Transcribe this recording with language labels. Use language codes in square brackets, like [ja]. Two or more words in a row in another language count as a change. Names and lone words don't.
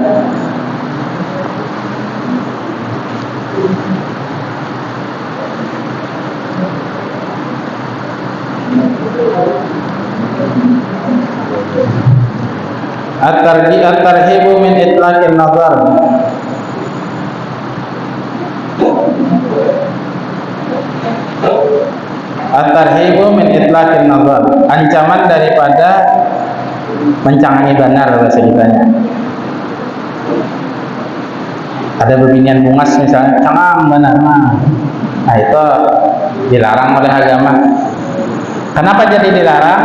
[ar] At-targhibu min itlaqin nazar. At-tarhibu min itlaqin nazar, [bjn] ancaman daripada mencangangi banar bahasa kitanya. Ada bebinian bungas misalnya, cangang banar mah. Nah, itu dilarang oleh agama. Kenapa jadi dilarang?